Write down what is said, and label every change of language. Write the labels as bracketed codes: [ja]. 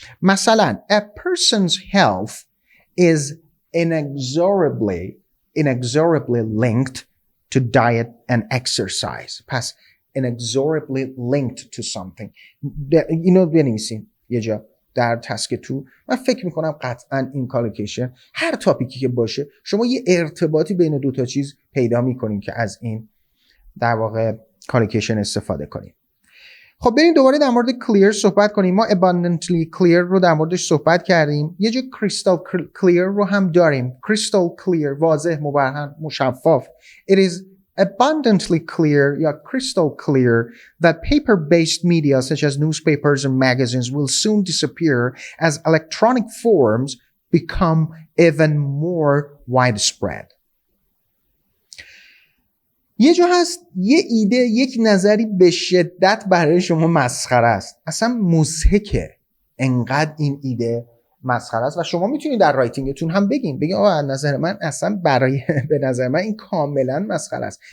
[fa] مثلا [en] a person's health is inexorably linked to diet and exercise. پس inexorably linked to something. [fa] اینو بنویسیم یه جا در تسک تو. من فکر میکنم قطعا این کالوکیشن هر تاپیکی که باشه شما یه ارتباطی بین دو تا چیز پیدا میکنین که از این در واقع کالوکیشن استفاده کنیم. خب بریم دوباره در مورد clear صحبت کنیم. ما [en] abundantly clear [fa] رو در موردش صحبت کردیم. یه جا crystal clear رو هم داریم. crystal clear واضح، مبرهن، مشفاف. [en] It is abundantly clear [fa] یا [en] crystal clear that paper-based media such as newspapers and magazines will soon disappear as electronic forms become even more widespread. [fa] یه جا هست یه ایده، یک نظری به شدت برای شما مسخره است، اصلا مضحکه، انقدر این ایده مسخره است و شما میتونید در رایتینگتون هم بگین آقا نظر من اصلا به نظر من این کاملا مسخره است.